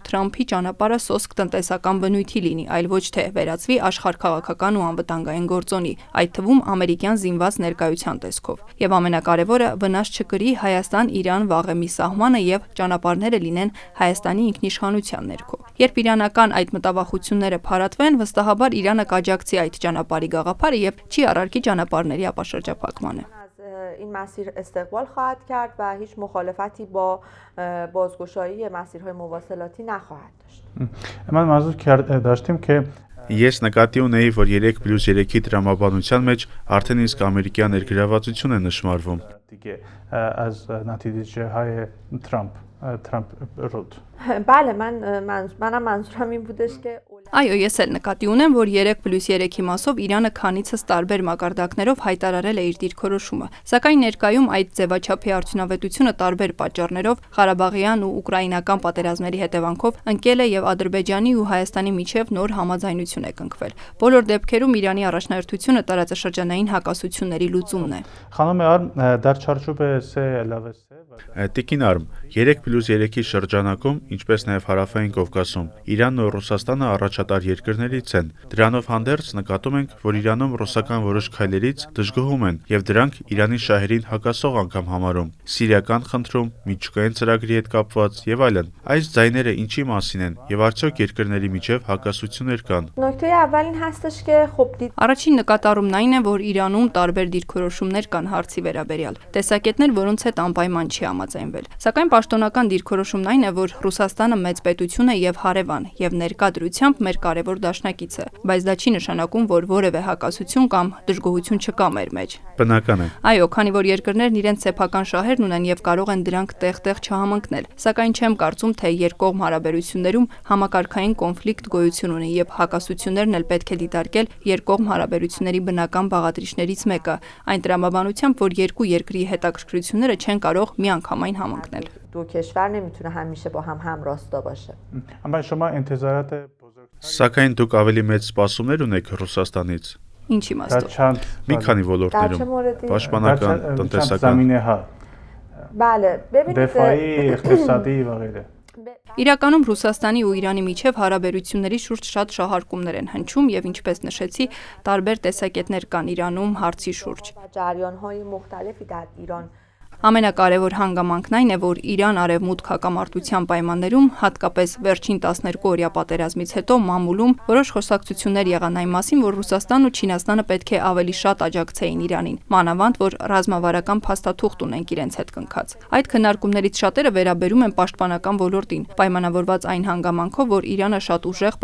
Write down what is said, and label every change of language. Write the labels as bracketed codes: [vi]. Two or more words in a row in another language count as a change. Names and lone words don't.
[hy] Թրամփի ճանապարհը սոսկ տնտեսական բնույթի լինի, այլ ոչ թե վերածվի աշխարհքաղաքական ու անվտանգային գործոնի, այդ թվում ամերիկյան զինված ներկայության տեսքով։ Եվ ամենակարևորը, վնաս չկրի Հայաստան-Իրան վաղեմի սահմանը եւ ճանապարհները լինեն Հայաստանի ինքնիշխանության ներքո։ Երբ իրանական այդ մտավախությունները փարատվեն, վստահաբար Իրանը կաջակցի այդ ճանապարհի գաղափարը եւ չի առարկի ճանապարհների ապաշրջափակմանը։ [fa] این مسیر استقبال خواهد کرد و هیچ مخالفتی با بازگشایی مسیرهای مواصلاتی نخواهد داشت. من منظور داشتیم که [hy] Ես նկատի ունեի, որ 3+3-ի տրամաբանության մեջ արդեն իսկ ամերիկյան ներգրավվածություն է նշмарվում։ [fa] دیگه از نتیجه های ترامپ رود. بله منم منظورم این بودش که [hy] Այո, ես էլ նկատի ունեմ, որ 3+3-ի մասով Իրանը քանիցս տարբեր մակարդակներով հայտարարել է իր դիրքորոշումը, սակայն ներկայում այդ ձևաչափի արդյունավետությունը տարբեր պատճառներով Ղարաբաղյան ու ուկրաինական պատերազմների հետևանքով ընկել է եւ Ադրբեջանի ու Հայաստանի միջև նոր համաձայնություն է կնքվել։ Բոլոր դեպքերում Իրանի առաջնահերթությունը տարածաշրջանային հակասությունների լուծումն է։ [fa] خانم آرم در چارچوب 3+3 [hy] Տիկին Արմ, 3+3-ի շրջանակում, ինչպես նաև Հարավային Կովկասում, Իրանն ու Ռուսաստանը առաջատար երկրներից են։ Դրանով հանդերձ նկատում ենք, որ Իրանում ռուսական որոշ քայլերից դժգոհում են եւ դրանք Իրանի շահերին հակասող անգամ համարում։ Սիրիական խնդրում, միջուկային ծրագրի հետ կապված եւ այլն։ Այս ձայները ինչի մասին են եւ արդյոք երկրների միջև հակասություններ կան։ [fa] نکته اول این هستش که خب [hy] Առաջին նկատառումն այն է, որ Իրանում տարբեր դիրքորոշումներ կան հարցի վերաբերյալ, տեսակետներ, որոնց հետ անպայման չի համաձայնվել։ Սակայն պաշտոնական դիրքորոշումն այն է, որ Ռուսաստանը մեծ պետություն է եւ հարևան, եւ ներկա դրությամբ մեր կարևոր դաշնակից է, բայց դա չի նշանակում, որ որևէ հակասություն կամ դժգոհություն չկա մեր մեջ։ Բնական է։ Այո, քանի որ երկրներն իրենց սեփական շահերն ունեն եւ կարող են դրանք տեղ-տեղ չհամընկնել, սակայն չեմ կարծում, թե երկկողմ հարաբերություններում համակարգային կոնֆլիկտ գոյություն ունի եւ հակասություններն էլ պետք է դիտարկել երկկողմ հարաբերությունների բնական բաղադրիչներից մեկը, այն տրամաբանությամբ, որ երկու երկրի հետաքրքրությունները չեն կարող միանգամայն համընկնել։ [fa] دو کشور نمیتونه همیشه با هم همراستا باشه. اما شما انتظارات بزرگ [hy] Սակայն դուք ավելի մեծ սպասումներ ունեք Ռուսաստանից։ Ինչ [fa] در [hy] իմաստով։ [fa] چند [hy] Մի քանի [fa] در چه [hy] ոլորտներում՝ [fa] موردی؟ [hy] պաշտպանական, [fa] چند [hy] տնտեսական։ [fa] زمینه ها بله ببینید دفاعی اقتصادی و غیره [hy] Իրականում Ռուսաստանի ու Իրանի միջև հարաբերությունների շուրջ շատ շահարկումներ են հնչում եւ ինչպես նշեցի, տարբեր տեսակետներ կան Իրանում հարցի շուրջ։ [fa] جریان‌های مختلفی در ایران [hy] Ամենակարևոր հանգամանքն այն է, որ Իրան-Արևմուտք հակամարտության պայմաններում, հատկապես վերջին 12-օրյա պատերազմից հետո մամուլում որոշ խոսակցություններ եղան այն մասին, որ Ռուսաստանն ու Չինաստանը պետք է ավելի շատ աջակցեին Իրանին, մանավանդ որ ռազմավարական փաստաթուղթ ունենք իրենց հետ կնքած։ Այդ քննարկումներից շատերը վերաբերում են պաշտպանական ոլորտին, պայմանավորված այն հանգամանքով, որ Իրանը շատ ուժեղ